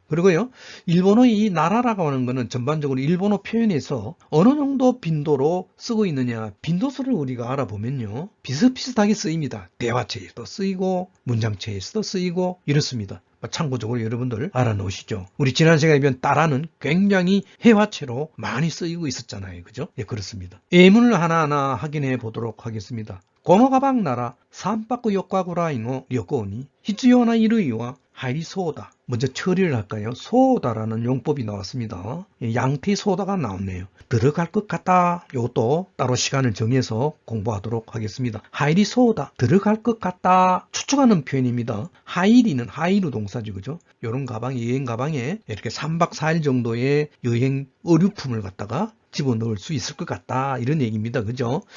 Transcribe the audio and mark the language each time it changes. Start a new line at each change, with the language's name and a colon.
Korean: 그리고요, 일본어의 이 나라라고 하는 거는 전반적으로 일본어 표현에서 어느 정도 빈도로 쓰고 있느냐, 빈도수를 우리가 알아보면요, 비슷비슷하게 쓰입니다. 대화체에서도 쓰이고, 문장체에서도 쓰이고, 이렇습니다. 참고적으로 여러분들 알아놓으시죠. 우리 지난 시간에 배운 따라는 굉장히 회화체로 많이 쓰이고 있었잖아요. 그죠? 예, 그렇습니다. 예문을 하나하나 확인해 보도록 하겠습니다.
Japanese: このカバンなら3泊4日ぐらいの旅行に必要な衣類は入りそうだ.
Korean: 먼저 처리를 할까요? 소다라는 용법이 나왔습니다. 양태 소다가 나왔네요. 들어갈 것 같다. 이것도 따로 시간을 정해서 공부하도록 하겠습니다. 하이리 소다, 들어갈 것 같다. 추측하는 표현입니다. 하이리는 하이루 동사죠. 그죠? 이런 가방에, 여행 가방에 이렇게 3박 4일 정도의 여행 의류품을 갖다가 집어넣을 수 있을 것 같다, 이런 얘기입니다. 그죠?